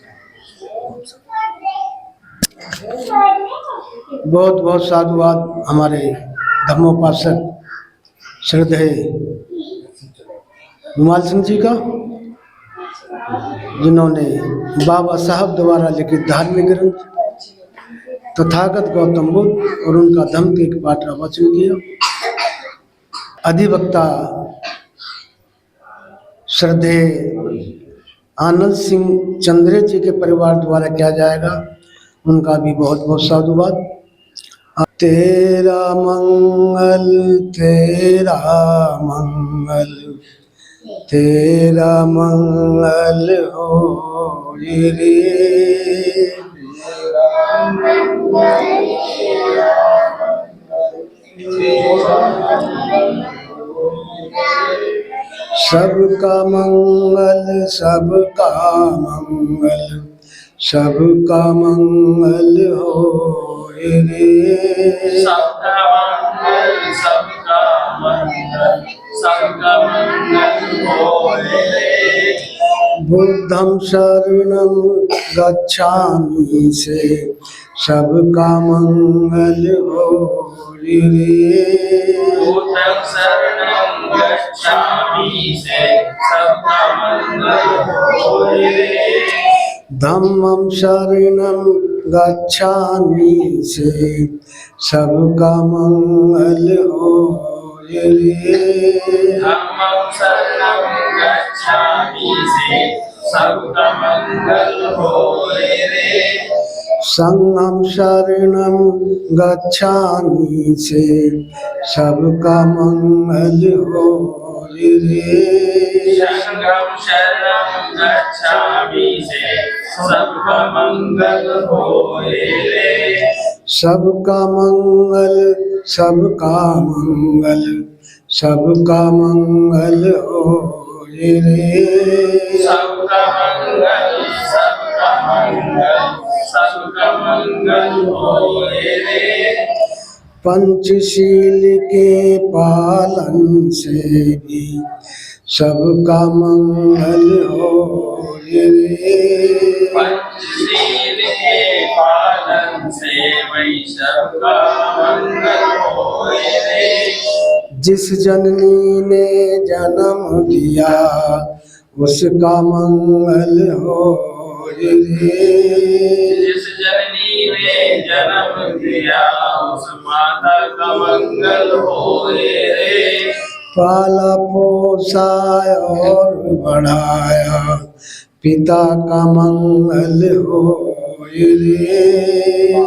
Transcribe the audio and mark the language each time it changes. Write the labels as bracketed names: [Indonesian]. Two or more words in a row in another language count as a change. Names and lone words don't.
[Hindi] बहुत बहुत साधुवाद हमारे धर्मोपासक श्रद्धेय रुमाल सिंह जी का, जिन्होंने बाबा साहब द्वारा लिखित धार्मिक ग्रंथ तथागत गौतम बुद्ध और उनका धम्म के एक पाठ का वाचन किया। अधिवक्ता श्रद्धेय आनंद सिंह चंद्रे जी के परिवार द्वारा किया जाएगा, उनका भी बहुत बहुत साधुवाद। तेरा मंगल तेरा मंगल तेरा मंगल हो रे। सबका मंगल सबका मंगल सबका मंगल हो रे। सबका मंगल सबका मंगल हो रे। [Pali] बुद्धं शरणं गच्छामि [Hindi] से सबका मंगल हो रे। [Pali] बुद्धं शरणं गच्छामि [Hindi] से सबका मंगल हो रे। [Pali] धम्मं शरणं गच्छामि [Hindi] से सबका मंगल हो रे। [Pali] धम्मं शरणं गच्छामि [Hindi] से सबका मंगल हो रे। [Pali] संघं शरणं गच्छामि [Hindi] से सबका मंगल हो रे। [Pali] संघं शरणं गच्छामि [Hindi] से सबका मंगल हो रे। सबका मंगल सबका मंगल सबका मंगल हो रे। सबका मंगल सबका मंगल सबका मंगल हो रे। पंचशील के पालन से भी सबका मंगल हो रे। पंचशील के पालन से वही सबका मंगल हो रे। जिस जननी ने जन्म दिया उसका मंगल हो रे। जिस जननी ने जन्म दिया उस माता का मंगल हो रे। पाला पोसा और बढ़ाया पिता का मंगल हो रे।